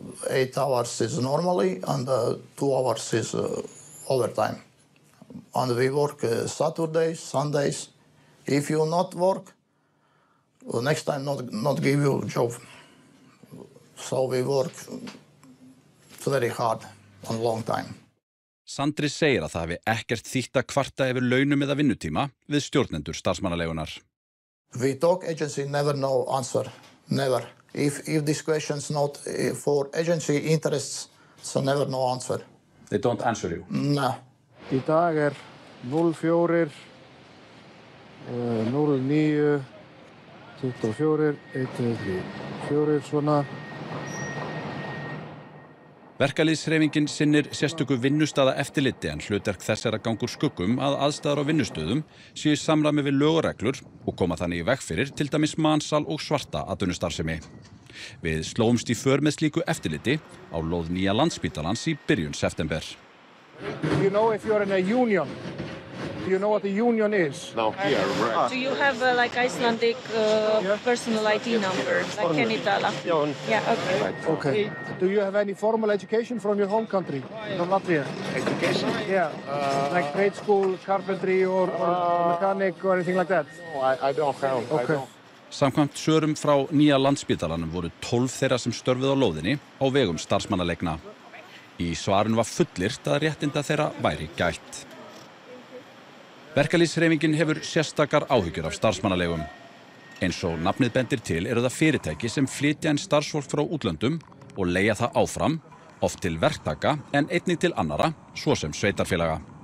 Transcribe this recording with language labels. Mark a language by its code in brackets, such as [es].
[en] 8 hours is normally and 2 hours is overtime. And we work Saturdays, Sundays. If you not work, next time not give you a job. So we work very hard and long time. [is] Sandri segir að það hafi ekkert þýtt að kvarta yfir launum eða vinnutíma við stjórnendur starfsmannaleigunar. [en] We talk agency never know answer, never. If this question's not for agency interests, so never no answer. They don't answer you? No. [is] Í dag 04 09 24 1 2 3 4 svona. Verkalýðshreyfingin sinnir sérstöku vinnustaða eftirliti en hlutverk þess að ganga úr skuggum að aðstæður á vinnustöðum séu í samræmi við lög og reglur og koma þannig í veg fyrir til dæmis mansal og svarta atvinnustarfsemi. Við slóumst í för með slíku eftirliti á lóð Nýja Landspítalans í byrjun september. [en] Do you know if you're in a union? Do you know what a union is? No, here, right. Do you have like Icelandic personal ID number, like Kenitala? Yeah, okay. Right. Okay. Do you have any formal education from your home country, from Latvia? Education? Yeah, like trade school, carpentry or mechanic or anything like that? No, I don't have. Okay. [is] Samkvæmt svörum frá Nýja Landspítalanum voru 12 þeirra sem störfuðu á lóðinni á vegum starfsmannaleigna. Í svarinu var fullyrt að réttinda þeirra væri gætt. Verkalýðshreyfingin hefur sérstakar áhyggjur af starfsmannaleigum. Eins og nafnið bendir til eru það fyrirtæki sem flytja inn starfsfólk frá útlöndum og leigja það áfram, oft til verktaka en einnig til annarra, svo sem sveitarfélaga.